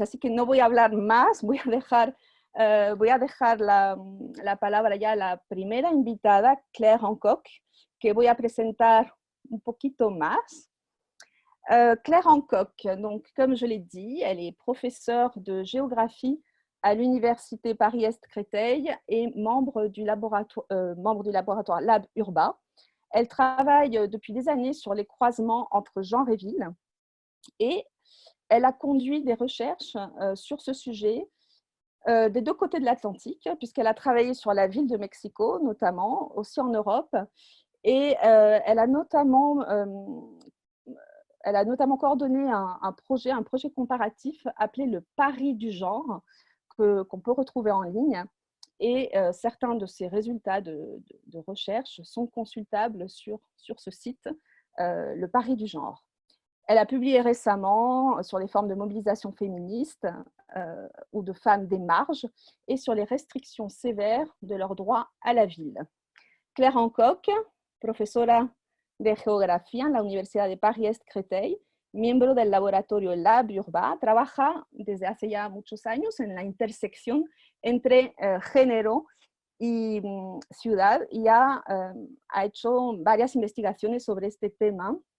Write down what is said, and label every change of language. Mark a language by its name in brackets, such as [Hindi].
[Spanish] Así que no voy a hablar más, voy a dejar la palabra ya a la primera invitada, Claire Hancock, que voy a presentar un poquito más. [French] Claire Hancock, donc, comme je l'ai dit, elle est professeure de géographie à l'Université Paris-Est-Créteil et membre du laboratoire Lab Urba. Elle travaille depuis des années sur les croisements entre genre et ville et elle a conduit des recherches sur ce sujet des 2 côtés de l'Atlantique, puisqu'elle a travaillé sur la ville de Mexico, notamment, aussi en Europe, et elle a notamment coordonné un projet comparatif appelé le Paris du genre, qu'on peut retrouver en ligne. Et certains de ces résultats de recherche sont consultables sur ce site, le Paris du genre. Elle a publié récemment sur les formes de mobilisation féministe ou de femmes des marges et sur les restrictions sévères de leur droit à la ville. [Spanish] Claire Hancock, profesora de geografía en la Universidad de Paris-Est-Créteil, miembro del laboratorio Lab Urba, trabaja desde hace ya muchos años en la intersección entre género y ciudad y ha hecho varias investigaciones sobre este tema.